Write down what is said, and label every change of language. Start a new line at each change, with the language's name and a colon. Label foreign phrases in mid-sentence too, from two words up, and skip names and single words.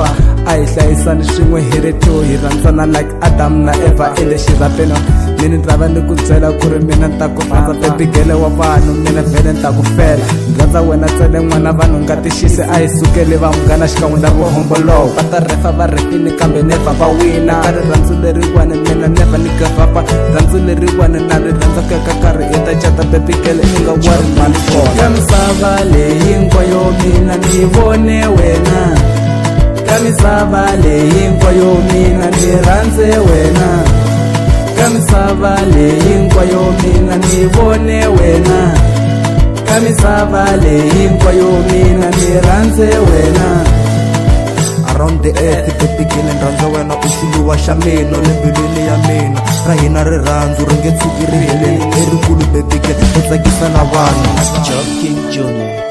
Tsonga: A hi hlayisani swin'we hi ri two, hi rhandzana like Adam na Eva ende xirapeni. Ni ni lava ni ku byela ku ri mina ni ta ku rhandza
English: baby girl
Tsonga: wa vanhu, mina vhele ni ta ku fela. Ni rhandza wena ntsena n'wana vanhu nga tixisi, a hi sukeli va munghana xikan'we na vuhombolowo. Va ta refa va refini kambe never va wina, ka rirhandzu leriwani mina never ni
English: give up.
Tsonga: Rhandzu leriwani na ri rhandza ku ya ka nkarhi i ta cata
English: baby girl
Tsonga: i nga wari mali kona. Kamisava leyi hinkwayo mina ni vone wena, kamisava leyi hinkwayo mina ni rhandze wena. Kamisava leyi hinkwayo mina ni vone wena, kamisava leyi hinkwayo mina ni rhandze wena.
English: Around the earth baby girl
Tsonga: ni rhandza wena, u xuluwa xa mina le mbilwini ya mina. Ra hina rirhandzu ri nge tshuki ri heleli, i rikulu
English: baby girl
Tsonga: ri tsakisa na vanhu. Job King Junior.